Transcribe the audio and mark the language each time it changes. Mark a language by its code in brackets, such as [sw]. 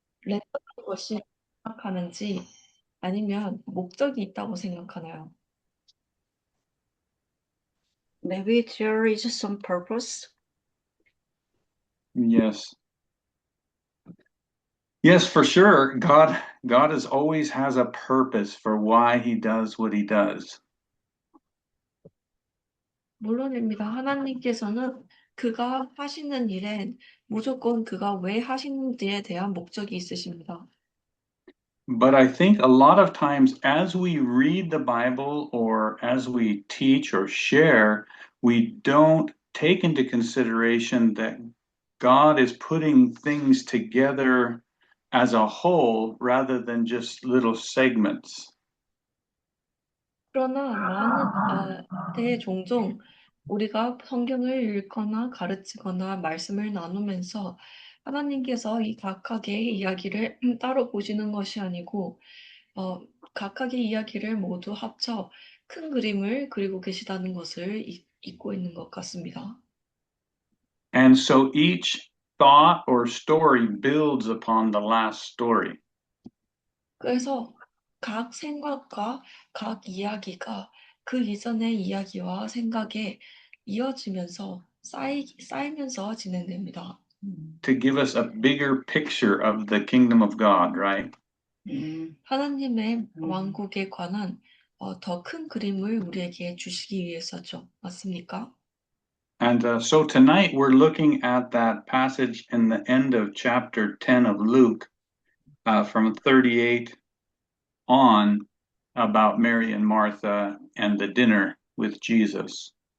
[ko] 랜덤한 것이 생각하는지 아니면 목적이 있다고 생각하나요? [en] Maybe there is some purpose. Yes. Yes, for sure. God is always has a purpose for why he does what he does. [ko] 물론입니다. 하나님께서는 그가 하시는 일엔 무조건 그가 왜 하시는지에 대한 목적이 있으십니다. [en] But I think a lot of times as we read the Bible or as we teach or share, we don't take into consideration that God is putting things together as a whole rather than just little segments. [ko] 그러나 종종 우리가 성경을 읽거나 가르치거나 말씀을 나누면서 하나님께서 이 각각의 이야기를 따로 보시는 것이 아니고 어, 각각의 이야기를 모두 합쳐 큰 그림을 그리고 계시다는 것을 잊고 있는 것 같습니다. [en] And so each thought or story builds upon the last story. [ko] 그래서 각 생각과 각 이야기가 그 이전의 이야기와 생각에 이어지면서 쌓이면서 진행됩니다. [en] To give us a bigger picture of the kingdom of God, right? [ko] 하나님의 왕국에 관한 더 큰 그림을 우리에게 주시기 위해서죠. 맞습니까? [en] And so tonight we're looking at that passage in the end of chapter 10 of Luke from 38 on about Mary and Martha and the dinner with Jesus.